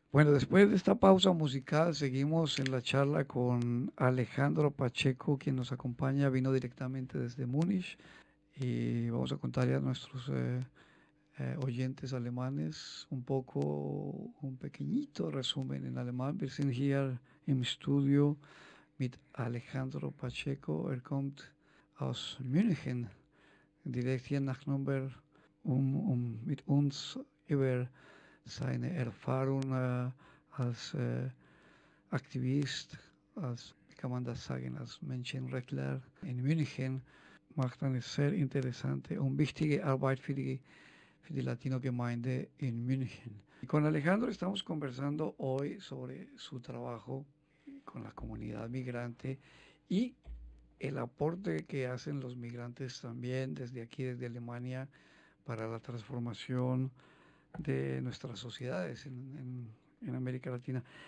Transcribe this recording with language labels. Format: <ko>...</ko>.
<es>Bueno, después de esta pausa musical seguimos en la charla con Alejandro Pacheco, quien nos acompaña, vino directamente desde Múnich, y vamos a contarle a nuestros oyentes alemanes un pequeñito resumen en alemán.</es> <de>Wir sind hier im Studio mit Alejandro Pacheco. Kommt aus München, direkt hier nach Nürnberg, mit uns über seine Erfahrung als Aktivist, wie kann man das sagen, als Menschenrechtler in München. Macht eine sehr interessante und wichtige Arbeit für die Latino-Gemeinde in München.</de> <es>Y con Alejandro estamos conversando hoy sobre su trabajo con la comunidad migrante y el aporte que hacen los migrantes también desde aquí, desde Alemania, para la transformación de nuestras sociedades en América Latina.</es>